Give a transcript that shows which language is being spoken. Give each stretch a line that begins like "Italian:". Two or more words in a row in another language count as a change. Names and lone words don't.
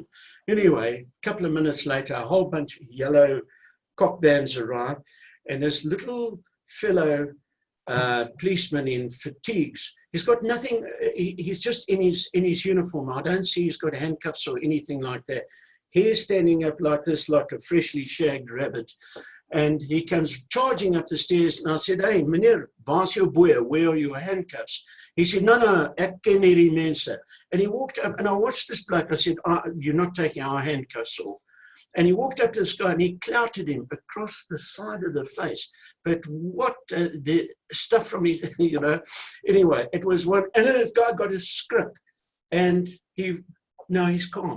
English: Anyway, a couple of minutes later, a whole bunch of yellow cop vans arrived, and this little fellow policeman in fatigues, he's got nothing, he's just in his uniform. I don't see he's got handcuffs or anything like that. Hair standing up like this, like a freshly shagged rabbit. And he comes charging up the stairs, and I said,
Afrikaans: hey, meneer, baas jou boeie,
English: where are your handcuffs? He said, no,
Afrikaans: ek ken hierdie mense.
English: And he walked up, and I watched this bloke. I said, you're not taking our handcuffs off. And he walked up to this guy, and he clouted him across the side of the face. But what the stuff from his, anyway, it was one, and then this guy got a script, and now he's calm.